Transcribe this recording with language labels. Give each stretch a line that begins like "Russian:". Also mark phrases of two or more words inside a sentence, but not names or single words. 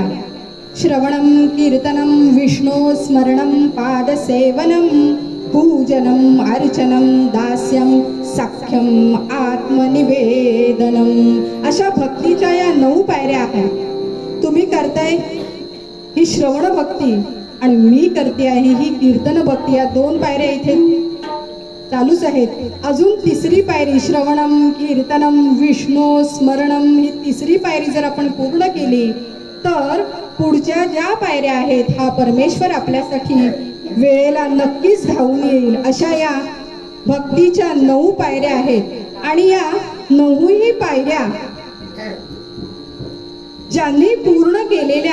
Sanskrit: श्रवणम, कीर्तनम, विष्णू स्मरणम, पादसेवनम, पूजनम, अर्चनम, दास्यम, सख्यम, आत्मनिवेदनम.
Marathi: अशा भक्तीच्या या 9 पायऱ्या आहेत. तुम्ही करताय ही श्रवण भक्ती आणि मी करते आहे ही कीर्तन भक्ती. या 2 पायऱ्या इथे चालूच आहेत. अजून 3री पायरी
Sanskrit: श्रवणम, कीर्तनम, विष्णू स्मरणम,
Marathi: ही 3री पायरी जर आपण पूर्ण केली तर पुढच्या ज्या पायऱ्या आहेत हा परमेश्वर आपल्यासाठी वेळेला नक्कीच धावून येईल. अशा या भक्तीच्या 9 पायऱ्या आहेत आणि या 9ही पायऱ्या ज्यांनी पूर्ण केलेल्या